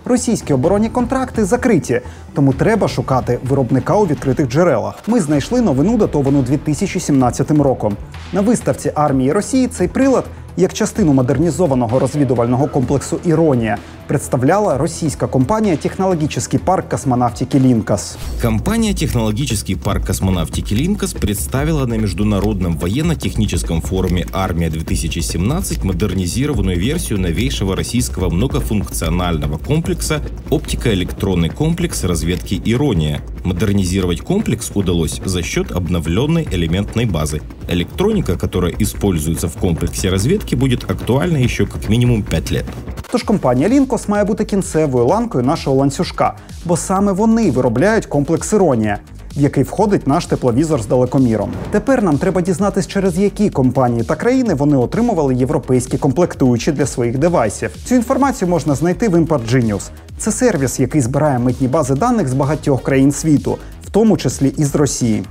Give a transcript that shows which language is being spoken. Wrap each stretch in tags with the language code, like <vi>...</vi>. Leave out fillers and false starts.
<uk>Російські оборонні контракти закриті, тому треба шукати виробника у відкритих джерелах. Ми знайшли новину, датовану 2017 роком. На виставці армії Росії цей прилад, як частину модернізованого розвідувального комплексу «Іронія», представляла</uk> <ru>российская компания</ru> <uk>«Технологический парк космонавтики Линкос».</uk> <ru>Компания «Технологический парк космонавтики Линкос» представила на Международном военно-техническом форуме «Армия-2017» модернизированную версию новейшего российского многофункционального комплекса «Оптико-электронный комплекс разведки «Ирония». Модернизировать комплекс удалось за счет обновленной элементной базы. Электроника, которая используется в комплексе разведки, будет актуальна еще как минимум 5 лет.</ru> <uk>Тож компанія «Лінкос» має бути кінцевою ланкою нашого ланцюжка, бо саме вони виробляють комплекс «Іронія», в який входить наш тепловізор з далекоміром. Тепер нам треба дізнатись, через які компанії та країни вони отримували європейські комплектуючі для своїх девайсів. Цю інформацію можна знайти в Import Genius. Це сервіс, який збирає митні бази даних з багатьох країн світу, в тому числі і з Росії.</uk>